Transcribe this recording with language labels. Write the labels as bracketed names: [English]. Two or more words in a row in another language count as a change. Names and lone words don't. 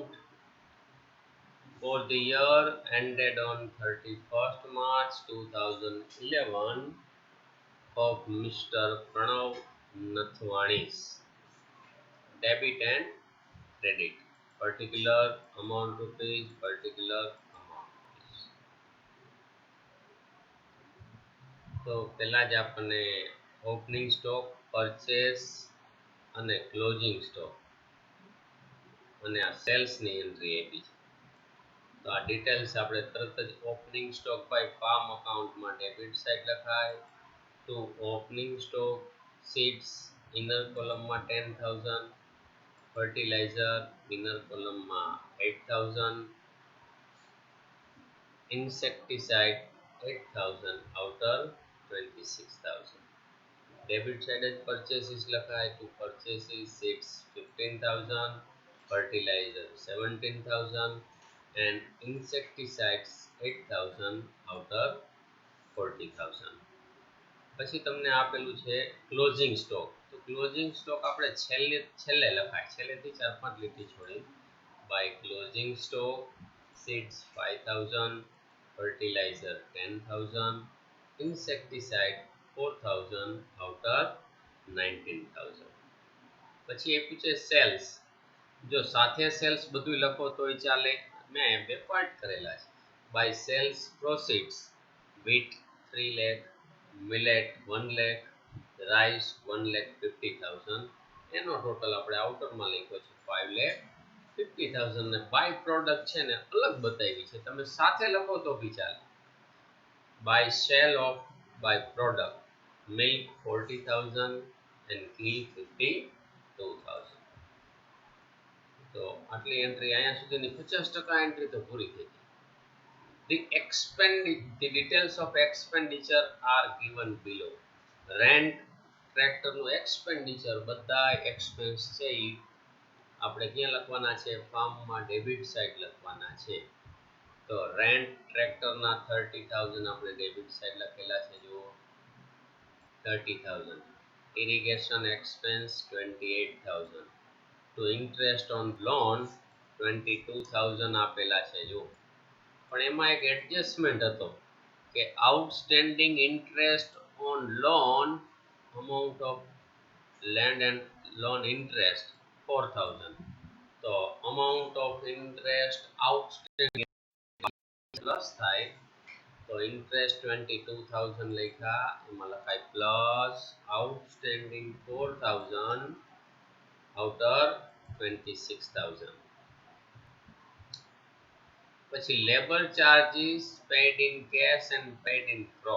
[English] for the year ended on 31st March 2011 of Mr. Pranav Nathwani's. Debit and credit. Particular amount rupees, particular amount rupees. [Gujarati] તો પહેલા જ આપણને [English] opening stock, purchase [Gujarati] અને [English] closing stock [Gujarati] અને આ સેલ્સની એન્ટ્રી આપી છે. તો તો આ ડિટેલ્સ આપણે તરત જ [English] opening stock by farm accountમાં debit side [Gujarati] લખાય. [English] તો opening stock seeds inner columnમાં 10,000, fertilizer inner columnમાં 8,000, insecticide 8,000, outer 26,000. Debit side જ purchases લખાય તો purchases seeds 15,000, fertilizer 17,000 and insecticides 8,000, outer 40,000. [Gujarati] પછી તમને આપેલું છે [English] closing stock. [Gujarati] તો [English] closing stock [Gujarati] આપણે છેલ્લે લખાય, છેલ્લેથી 4-5 લીટી છોડી. [English] by closing stock seeds 5,000, fertilizer 10,000, insecticide 4,000, outer 19,000. [Gujarati] પછી આપ્યું છે સેલ્સ. જો સાથે સેલ્સ બધું લખો તોય ચાલે, મેં બે પાર્ટ કરેલા છે. [English] by sales proceeds wheat 3 lakh, millet 1 lakh, rice 1,50,000, [Gujarati] એનો ટોટલ આપણે આઉટરમાં લખ્યો છે 5,50,000 ને [English] by product [Gujarati] છે ને અલગ બતાવી છે, તમે સાથે લખો તો બી ચાલે. [English] by sale of by product milk 40,000 and ghee 52,000. [Gujarati] તો આટલી એન્ટ્રી અહીંયા સુધીની 50% એન્ટ્રી તો પૂરી થઈ ગઈ. [English] The details of expenditure are given below. Rent, [Gujarati] ટ્રેક્ટરનું એક્સપેન્ડિચર બધા એક્સપેન્સ છે એ આપણે ક્યાં લખવાના છે? ફાર્મમાં [English] debit side [Gujarati] લખવાના છે. તો [English] rent tractorના [Gujarati] 30,000 આપણે [English] debit side [Gujarati] લખેલા છે, જુઓ 30,000. [English] irrigation expense 28,000. to interest on loan 22,000 [Gujarati] આપેલા છે, જુઓ. પણ એમાં એક એડજસ્ટમેન્ટ હતો કે [English] outstanding interest on loan amount of land and loan interest 4,000. [Gujarati] તો [English] amount of interest outstanding [Gujarati] પ્લસ થાય તો ઇન્ટરેસ્ટ 22,000 લખ્યા, એમાં લખાય [English] plus outstanding [Gujarati] 4,000, outer 26,000. [English] પછી labour charges paid in cash and paid in crop.